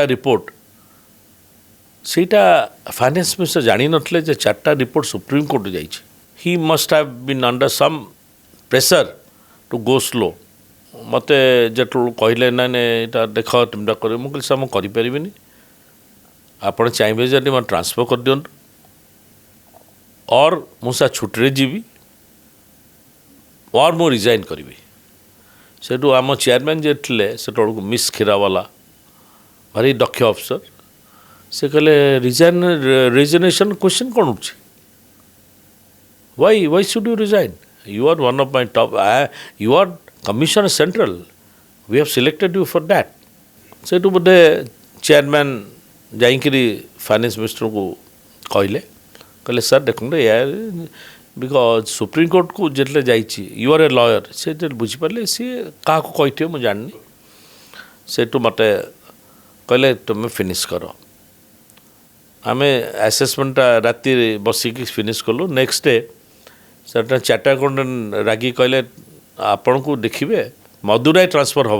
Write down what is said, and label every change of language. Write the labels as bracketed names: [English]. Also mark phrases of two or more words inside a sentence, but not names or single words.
[Odia] ରିପୋର୍ଟ ସେଇଟା [English] finance minister [Odia] ଜାଣିନଥିଲେ ଯେ 4ଟା ରିପୋର୍ଟ ସୁପ୍ରିମକୋର୍ଟ ଯାଇଛି [English] he must have been under some pressure to go slow [Odia] ମୋତେ ଯେତେବେଳେ କହିଲେ ନାଇଁ ଏଇଟା ଦେଖ ତୁମଟା କରିବ ମୁଁ କହିଲି ସାର୍ ମୁଁ କରିପାରିବିନି ଆପଣ ଚାହିଁବେ ଯଦି ମୋତେ ଟ୍ରାନ୍ସଫର୍ କରିଦିଅନ୍ତୁ ଅର୍ ମୁଁ ସାର୍ ଛୁଟିରେ ଯିବି ଅର୍ ମୁଁ ରିଜାଇନ୍ କରିବି ସେଠୁ ଆମ ଚେୟାରମ୍ୟାନ୍ ଯିଏ ଥିଲେ ସେତେବେଳକୁ ମିସ୍ କ୍ଷୀରାବାଲା ଭାରି ଦକ୍ଷ ଅଫିସର ସେ କହିଲେ [English] resignation question [Odia] କ'ଣ ଉଠୁଛି why [English] should you resign you are one of my top you are commissioner central we have selected you for that [Odia] ସେଇଠୁ ବୋଧେ ଚେୟାରମ୍ୟାନ୍ ଯାଇକିରି ଫାଇନାନ୍ସ ମିନିଷ୍ଟରଙ୍କୁ କହିଲେ ସାର୍ ଦେଖନ୍ତୁ ଏୟା ବିକଜ ସୁପ୍ରିମକୋର୍ଟକୁ ଯେତେବେଳେ ଯାଇଛି [English] you are a lawyer [Odia] ସେ ଯେତେବେଳେ ବୁଝିପାରିଲେ ସିଏ କାହାକୁ କହିଥିବେ ମୁଁ ଜାଣିନି ସେଇଠୁ ମୋତେ କହିଲେ ତୁମେ ଫିନିସ୍ କର ଆମେ ଆସେସମେଣ୍ଟଟା ରାତିରେ ବସିକି ଫିନିସ୍ କଲୁ [English] next day [Odia] ସେଟା [English] chartered accountant [Odia] ରାଗି କହିଲେ ଆପଣଙ୍କୁ ଦେଖିବେ ମଦୁରାଇ ଟ୍ରାନ୍ସଫର୍ ହେବ